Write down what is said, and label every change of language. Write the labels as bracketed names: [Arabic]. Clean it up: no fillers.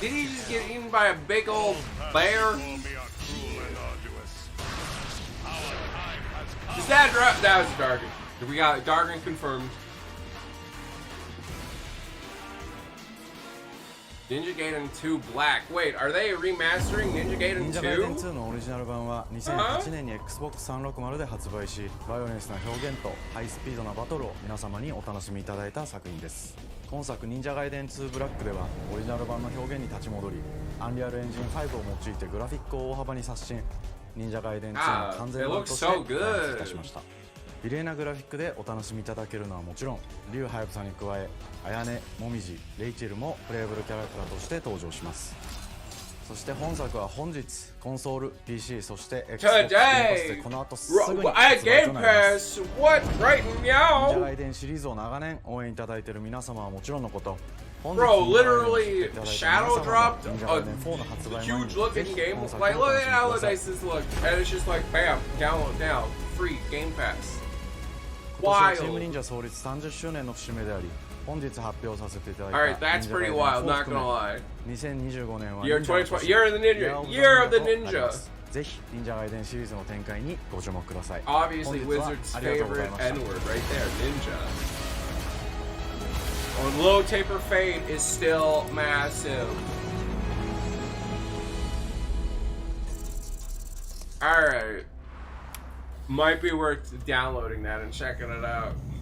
[English] Did he just get eaten by a big old bear? Is that that was Dargan. We got Dargan confirmed. Ninja Gaiden 2 Black. Wait, are they remastering Ninja Gaiden 2? [Japanese] Ninja Gaiden 2のオリジナル版は2008年に Xbox 360で発売し、バイオレンスな表現とハイスピードなバトルを皆様にお楽しみいただいた作品です。今作忍者ガイデン2ブラックではオリジナル版の表現に立ち戻り、アンリアルエンジン5を用いてグラフィックを大幅に刷新、忍者ガイデン2の完全版として開発いたしました。綺麗なグラフィックでお楽しみいただけるのはもちろん、リュウハヤブサに加え、アヤネ、モミジ、レイチェルもプレイブルキャラクターとして登場します。そして本作は本日コンソール、PC、そして Xbox でこの後すぐに発売となります。忍者ガイデンシリーズを長年応援いただいている皆様はもちろんのこと、 [English] Bro, literally, Shadow dropped a huge looking game. Like, look at how nice this looks. And it's just like, bam, download now, free, Game Pass. [Japanese] 今年はチーム忍者創立30周年の節目であり、本日発表させていただいた [English] Alright, that's pretty wild, not gonna lie. [Japanese] 2025年は [English] Year 2020, Year of the Ninja, Year of the Ninja. [Japanese] ぜひ忍者ガイデンシリーズの展開にご注目ください。 [English] Obviously, Wizard's favorite N-word right there, Ninja. Oh, Low Taper Fade is still massive. Alright. Might be worth downloading that and checking it out.